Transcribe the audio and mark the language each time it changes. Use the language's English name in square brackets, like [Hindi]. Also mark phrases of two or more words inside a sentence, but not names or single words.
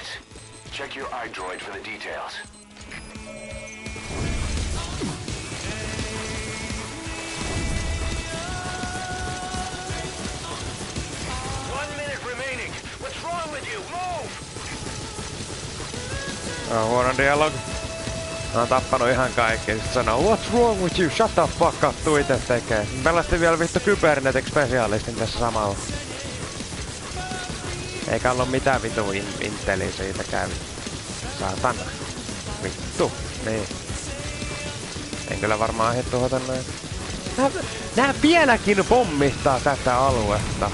[English] Check your iDroid for the details. One minute remaining. What's wrong with you? Move! [Finnish] Huono dialogi. Mä oon tappanut ihan kaikki. Sit sanoo, [English] what's wrong with you? Shut the fuck up, [Finnish] tuu ite tekee. Pelastin vielä vittu [English] Kybernetic Specialistin [Finnish] tässä samalla. Eikä ollut mitään vitu inteliä siitäkään. Saatana. Vittu. Niin. En kyllä varmaan ehdi tuhota näin. Nää vieläkin pommittaa tätä aluetta.